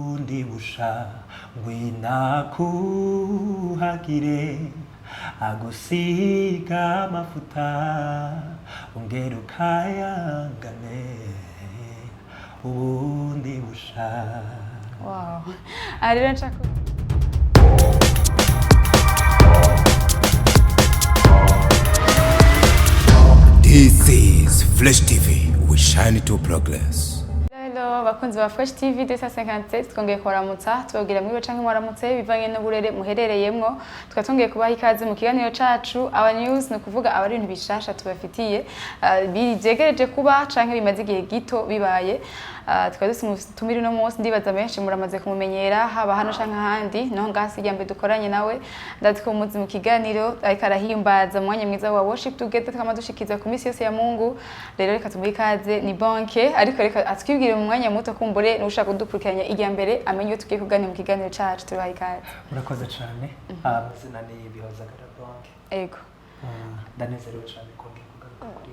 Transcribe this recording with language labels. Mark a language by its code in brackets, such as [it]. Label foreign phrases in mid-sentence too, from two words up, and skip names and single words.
[rn] ubundi busha ngwina kuhagire agusiga amafuta ongera ukayangane ubundi busha. Wow. Rero nshaka [en] This is Flash TV. We shine to progress. Hello, [rn] bakunzi ba Flash TV 257 twongeye kuramutsa tubabwira mwibe canke mwaramutse bivanye n'uburere muherereyemwo twatongeye kubaha ikaze mu kiganiro cacu aba news no kuvuga aba ibintu bishasha tubafitiye bijegereje kuba canke bimaze igihe gito bibaye twari tumiri no munsi ndibaza benshi muramaze kumumenyera haba hano canke ahandi no ngasi yambe dukoranye nawe ndatiko muzi mu kiganiro ariko arahimbaza mwanya mwiza wa [en] worship together [rn] twamadushikiza ku misi yose ya Mungu. Rero reka tumuhe ikaze ni banke ariko reka atwibwire mu mwanya muto kumbure nushaka kudukurikiranya ijya mbere amenye tugiye kuganira mu kiganiro cacu tubaye ikaze. Murakoze cyane. Amazina ni Bihozagara banke. Ego. Ndanezerewe cyane kongera kugaruka kuri.